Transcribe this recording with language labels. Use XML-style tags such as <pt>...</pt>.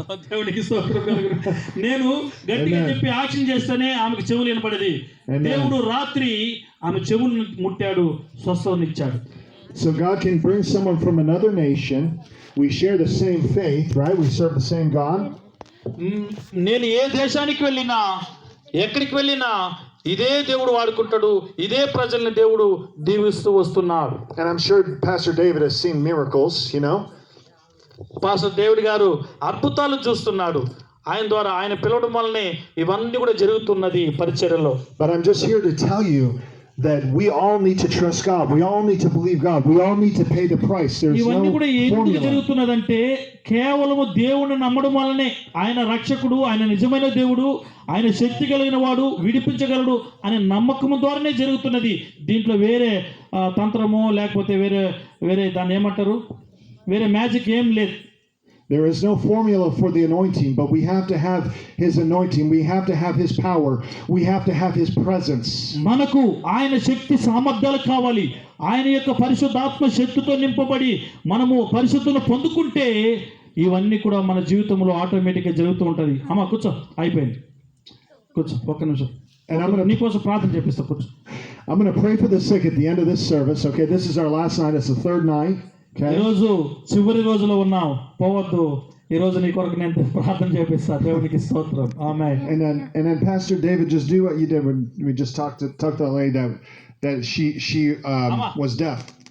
<te>దేవునికి నేను గట్టిగా చెప్పి యాక్షన్ చేస్తేనే ఆమెకు చెవులు వినపడేది. దేవుడు రాత్రి ఆమె చెవులు ముట్టాడు, స్వస్థతనిచ్చాడు.</te> <en>So God can bring someone from another nation. We share the same faith, right? We serve the same God.</en> <te>నేను ఏ దేశానికి వెళ్ళినా, ఎక్కడికి వెళ్ళినా ఇదే దేవుడు వాడుకుంటాడు, ఇదే ప్రజల్ని దేవుడు దీవిస్తూ వస్తున్నాడు.</te> <en>And I'm sure Pastor David has seen miracles,</en> <te>pastor David గారు అద్భుతాలు చూస్తున్నాడు. ఆయన ద్వారా ఆయన పిలవడం వల్లనే ఇవన్నీ కూడా జరుగుతున్నది పరిచర్యలో.</te> <en>But I'm just here to tell you that we all need to trust God. We all need to believe God. We all need to pay the price. There's</en> <te>ఇవన్నీ</te> <en>no</en> <te>కూడా ఎందుకు</te> <en>formula.</en> <te>జరుగుతున్నదంటే కేవలము దేవుని నమ్మడం వల్లనే. ఆయన రక్షకుడు, ఆయన నిజమైన దేవుడు, ఆయన శక్తి కలిగిన వాడు, విడిపించగలడు అనే నమ్మకం ద్వారానే జరుగుతున్నది. దీంట్లో వేరే తంత్రమో లేకపోతే వేరే దాన్ని ఏమంటారు, వేరే మ్యాజిక్ ఏం లేదు.</te> <en>There is no formula for the anointing, but we have to have his anointing. We have to have his power. We have to have his presence.</en> <te>మనకు ఆయన శక్తి సామర్థ్యాలు కావాలి. ఆయన యొక్క పరిశుద్ధాత్మ శక్తితో నింపబడి మనము పరిశుద్ధులను పొందుకుంటే ఇవన్నీ కూడా మన జీవితంలో ఆటోమేటిక్గా జరుగుతూ ఉంటుంది. అమ్మ కూర్చో, అయిపోయింది, కూర్చో ఒక్క నిమిషం. నీకోసం ప్రార్థన చేపిస్తా, కూర్చో.</te> <en>I'm going to pray for the sick at the end of this service. Okay, this is our last night. It's the third night.</en> <te>ఈరోజు చివరి రోజులో ఉన్నావు, పోవద్దు. ఈ రోజు నీ కొరకు నేను ప్రార్థన చేపిస్తా. దేవునికి స్తోత్రం. ఆమేన్.</te> <en>And then Pastor David, just do what you did when we just talked to that lady that she was deaf.</en>